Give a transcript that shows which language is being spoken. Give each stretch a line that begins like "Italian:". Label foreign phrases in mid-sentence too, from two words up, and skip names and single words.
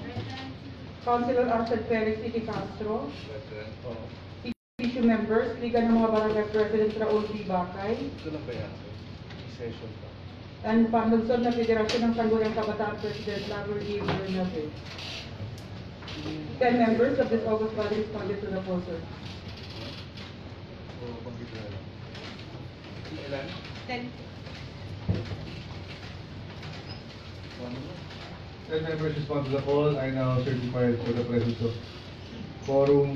English: Councilor Arcel Felix Iti Castro. Present. Issue members, Liga ng mga Barangay President Raul D. Bacay.
Filipino: Ito lang ba yan? Session pa.
English: And Panlunsod na Federasyon ng Sangguniang Kabataan President Lagur E. Bernabe. 10 members of this August body responded to the poll, sir.
Filipino: Ilan? 10.
English: 10 members respond to the poll. I now certify for the presence of quorum.